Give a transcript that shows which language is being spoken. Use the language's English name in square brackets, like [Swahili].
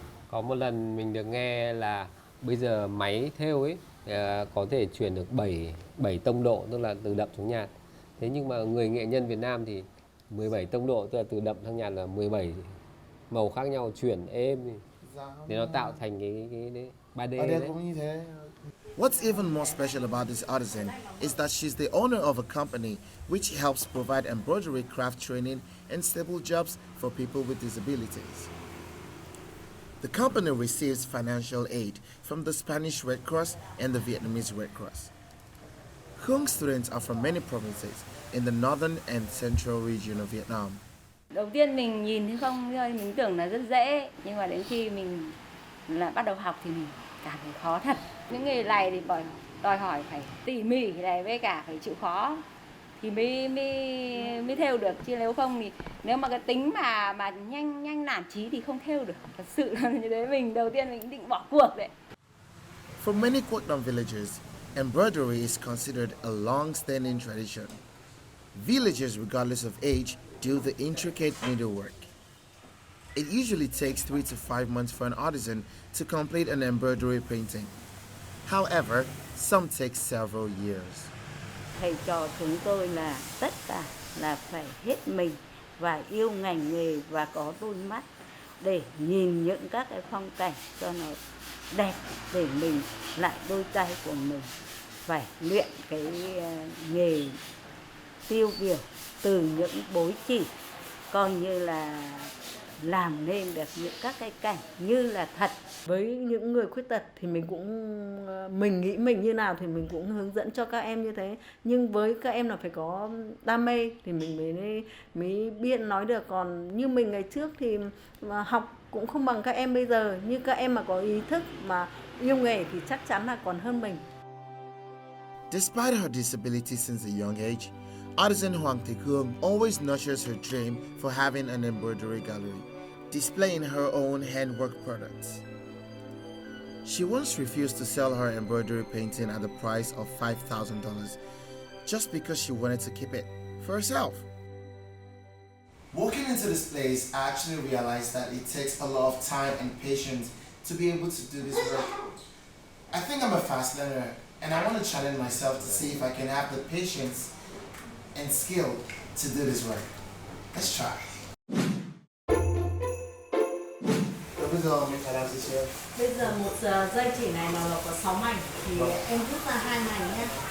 [Vietnamese] Có một lần mình được nghe là bây giờ máy thêu ấy có thể chuyển được 7 tông độ, tức là từ đậm xuống nhạt. Thế nhưng mà người nghệ nhân Việt Nam thì 17 tông độ, tức là từ đậm sang nhạt là 17 màu khác nhau chuyển êm để nó tạo thành cái 3D đấy. [English] What's even more special about this artisan is that she's the owner of a company which helps provide embroidery craft training and stable jobs for people with disabilities. The company receives financial aid from the Spanish Red Cross and the Vietnamese Red Cross. Khương students are from many provinces in the northern and central region of Vietnam. [Vietnamese] Đầu tiên mình nhìn thấy không, mình tưởng là rất dễ, nhưng mà đến khi mình bắt đầu học thì mình cảm thấy khó thật. Những nghề này thì đòi hỏi phải tỉ mỉ này với cả phải chịu khó thì mới thêu được, chứ nếu không thì nếu mà cái tính mà nhanh nản chí thì không thêu được. Thật sự là như thế, mình đầu tiên mình định bỏ cuộc đấy. [English] For many Quất Đậm villages, embroidery is considered a long-standing tradition. Villagers, regardless of age, do the intricate needlework. It usually takes 3 to 5 months for an artisan to complete an embroidery painting. However, some take several years. [Vietnamese] Thầy trò chúng tôi là tất cả là phải hết mình và yêu ngành nghề và có đôi mắt để nhìn những các cái phong cảnh cho nó đẹp, để mình lại đôi tay của mình phải luyện cái nghề tiêu biểu từ những bối chỉ, coi như là làm nên được những các cái cảnh như là thật. Với những người khuyết tật thì mình nghĩ mình như nào thì mình cũng hướng dẫn cho các em như thế, nhưng với các em là phải có đam mê thì mình mới biết nói được. Còn như mình ngày trước thì mà học cũng không bằng các em bây giờ, như các em mà có ý thức mà yêu nghề thì chắc chắn là còn hơn mình. [English] Despite her disability since a young age, artisan Hoàng Thị Khương always nurtures her dream for having an embroidery gallery, displaying her own handwork products. She once refused to sell her embroidery painting at the price of $5,000 just because she wanted to keep it for herself. Walking into this place, I actually realized that it takes a lot of time and patience to be able to do this work. I think I'm a fast learner, and I want to challenge myself to see if I can have the patience and skill to do this work. Let's try. [Vietnamese] Bây giờ mình phải làm gì chưa? Bây giờ một dây chỉ này nó có 6 mảnh thì em rút ra 2 mảnh nhé.